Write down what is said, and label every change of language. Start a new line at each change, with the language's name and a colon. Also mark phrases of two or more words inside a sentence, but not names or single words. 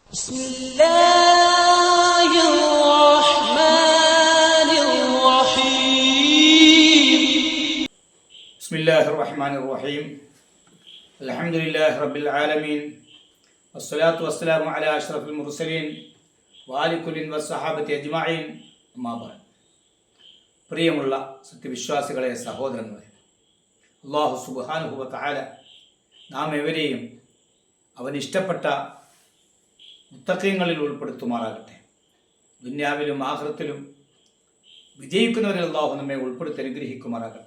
Arabic: بسم الله الرحمن الرحيم بسم الله الرحمن الرحيم الحمد لله رب العالمين والصلاة والسلام على أشرف المرسلين وآل كل والصحابة أجمعين أما بعد
Malayalam: പ്രിയമുള്ള സത്യവിശ്വാസികളെ സഹോദരങ്ങളെ, അല്ലാഹു സുബ്ഹാനഹു വ തആല നാം എവരെയും അവൻ ഇഷ്ടപ്പെട്ട മുത്തഖീങ്ങളിൽ ഉൾപ്പെടുത്തുമാറാകട്ടെ. ദുനിയാവിലും ആഖിറത്തിലും വിജയിക്കുന്നവരിൽ അല്ലാഹു നമ്മെ ഉൾപ്പെടുത്തി അനുഗ്രഹിക്കുമാറാകട്ടെ.